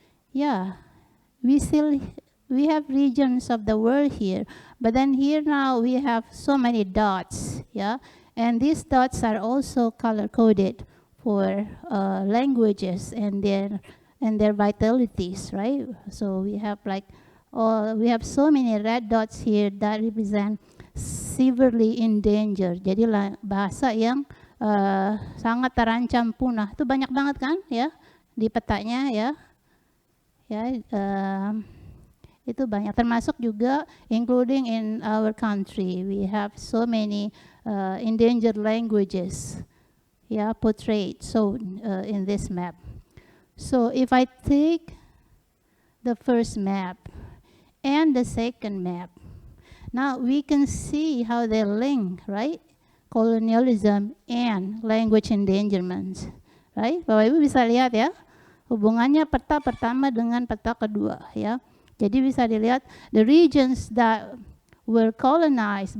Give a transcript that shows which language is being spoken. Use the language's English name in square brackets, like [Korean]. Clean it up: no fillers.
[English] Yeah. We have regions of the world here, but then here now we have so many dots, yeah, and these dots are also color coded for languages and their vitalities, right? So we have like, we have so many red dots here that represent severely endangered. [Indonesian] Jadi bahasa yang sangat terancam punah. Itu banyak banget kan, ya, di petanya, ya. Ya, itu banyak, termasuk juga [English] including in our country. We have so many endangered languages, yeah, portrayed so in this map. So if I take the first map and the second map, now we can see how they link, right? Colonialism and language endangerment, right? [Indonesian] Bapak Ibu bisa lihat ya, hubungannya peta pertama dengan peta kedua, ya. Jadi bisa dilihat [English] the regions that were colonized.